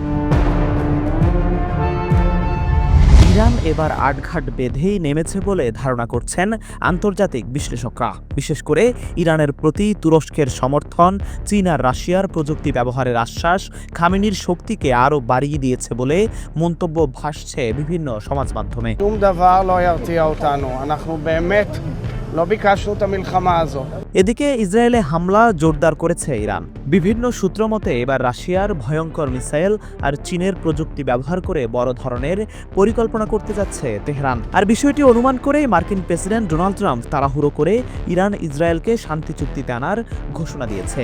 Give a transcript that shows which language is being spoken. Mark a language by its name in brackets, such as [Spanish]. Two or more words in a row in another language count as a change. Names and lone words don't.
[Bangla] ইরান এবার আটঘাট বেঁধেই নেমেছে বলে ধারণা করছেন আন্তর্জাতিক বিশ্লেষকরা। বিশেষ করে ইরানের প্রতি তুরস্কের সমর্থন, চীন আর রাশিয়ার প্রযুক্তি ব্যবহারের আশ্বাস খামেনির শক্তিকে আরও বাড়িয়ে দিয়েছে বলে মন্তব্য ভাসছে বিভিন্ন সমাজ মাধ্যমে। [Hebrew] שום דבר לא ירתיע אותנו. אנחנו באמת לא ביקשנו את המלחמה הזאת. [Bangla] এদিকে ইসরায়েলে হামলা জোরদার করেছে ইরান। বিভিন্ন সূত্র মতে এবার রাশিয়ার ভয়ঙ্কর মিসাইল আর চীনের প্রযুক্তি ব্যবহার করে বড় ধরনের পরিকল্পনা করতে যাচ্ছে তেহরান। আর বিষয়টি অনুমান করে মার্কিন প্রেসিডেন্ট ডোনাল্ড ট্রাম্প তাড়াহুড়ো করে ইরান ইসরায়েলকে শান্তি চুক্তিতে আনার ঘোষণা দিয়েছে।